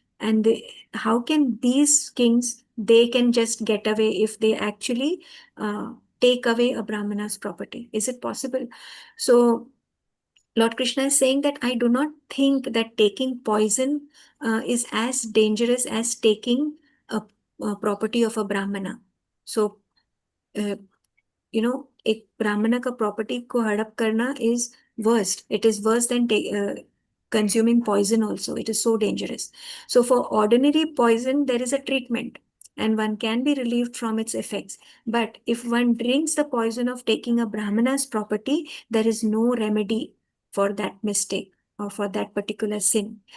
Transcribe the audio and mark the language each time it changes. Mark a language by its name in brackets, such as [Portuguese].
[English] And how can these kings, they can just get away if they actually take away a brahmana's property? Is it possible? So Lord Krishna is saying that I do not think that taking poison is as dangerous as taking a property of a brahmana. [Hindi] So, एक ब्राह्मण का property को हड़प करना [English] is worst. It is worse than consuming poison also. It is so dangerous. So for ordinary poison, there is a treatment and one can be relieved from its effects. But if one drinks the poison of taking a brahmana's property, there is no remedy for that mistake or for that particular sin.